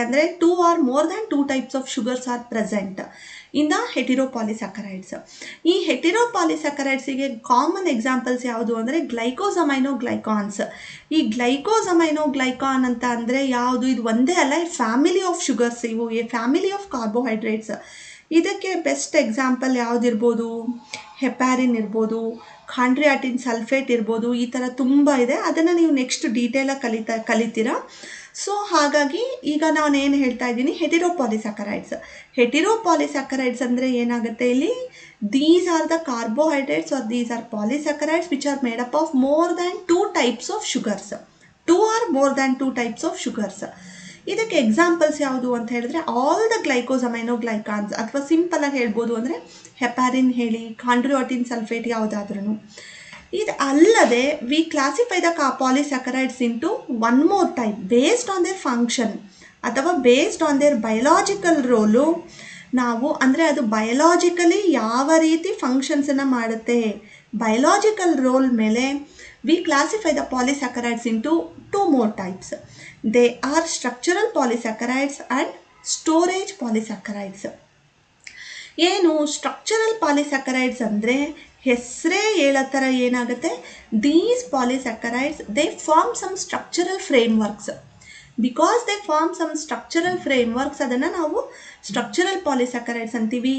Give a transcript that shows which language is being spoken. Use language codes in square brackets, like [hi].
[en] ಅಂದರೆ 2 or more than 2 types of sugars are present in the heteropolysaccharides. [kn] ಈ ಹೆಟಿರೋಪಾಲಿಸ್ಯಾಕರೈಡ್ಸಿಗೆ common examples ಯಾವುದು ಅಂದರೆ ಗ್ಲೈಕೋಸಮೈನೋಗ್ಲೈಕಾನ್ಸ್. ಈ ಗ್ಲೈಕೋಸಮೈನೋಗ್ಲೈಕಾನ್ ಅಂತ ಅಂದರೆ ಯಾವುದು, ಇದು ಒಂದೇ ಅಲ್ಲ, [en] family of sugars, [kn] ಇವು [en] A family of carbohydrates. [kn] ಇದಕ್ಕೆ ಬೆಸ್ಟ್ ಎಕ್ಸಾಂಪಲ್ ಯಾವುದಿರ್ಬೋದು, ಹೆಪಾರಿನ್ ಇರ್ಬೋದು, ಖಾಂಡ್ರಿಯಾಟಿನ್ ಸಲ್ಫೇಟ್ ಇರ್ಬೋದು. ಈ ಥರ ತುಂಬ ಇದೆ, ಅದನ್ನು ನೀವು ನೆಕ್ಸ್ಟ್ ಡೀಟೇಲಾಗಿ ಕಲಿತೀರಾ. ಸೊ ಹಾಗಾಗಿ ಈಗ ನಾನು ಏನು ಹೇಳ್ತಾ ಇದ್ದೀನಿ, ಹೆಟಿರೋಪಾಲಿಸ್ಯಾಕರೈಡ್ಸ್. ಹೆಟಿರೋಪಾಲಿಸ್ಯಾಕರೈಡ್ಸ್ ಅಂದರೆ ಏನಾಗುತ್ತೆ, ಇಲ್ಲಿ [en] These are the carbohydrates are these are polysaccharides which are made up of more than 2 types of sugars. 2 or more than 2 types of sugars. [kn] ಇದಕ್ಕೆ ಎಕ್ಸಾಂಪಲ್ಸ್ ಯಾವುದು ಅಂತ ಹೇಳಿದ್ರೆ [en] all the glycosaminoglycans, [kn] ಅಥವಾ ಸಿಂಪಲ್ ಆಗಿ ಹೇಳ್ಬೋದು ಅಂದರೆ ಹೆಪಾರಿನ್ ಹೇಳಿ, ಕಾಂಡ್ರಿಯೋಟಿನ್ ಸಲ್ಫೇಟ್ ಯಾವುದಾದ್ರೂ. ಇದು ಅಲ್ಲದೆ [en] We classify the polysaccharides into one more type based on their function ಅಥವಾ based on their biological role. [kn] ನಾವು ಅಂದರೆ ಅದು ಬಯೋಲಾಜಿಕಲಿ ಯಾವ ರೀತಿ ಫಂಕ್ಷನ್ಸನ್ನು ಮಾಡುತ್ತೆ, ಬಯೋಲಾಜಿಕಲ್ ರೋಲ್ ಮೇಲೆ [en] We classify the polysaccharides into 2 more types. They are structural polysaccharides and storage polysaccharides. [kn] ಏನು structural ಪಾಲಿಸ್ಯಾಕರೈಡ್ಸ್ ಅಂದರೆ ಹೆಸರೇ ಹೇಳೋ ಥರ ಏನಾಗುತ್ತೆ, [en] These polysaccharides they form some structural frameworks. Because they form some structural frameworks [kn] ಅದನ್ನು ನಾವು ಸ್ಟ್ರಕ್ಚರಲ್ ಪಾಲಿಸ್ಯಾಕರೈಡ್ಸ್ ಅಂತೀವಿ.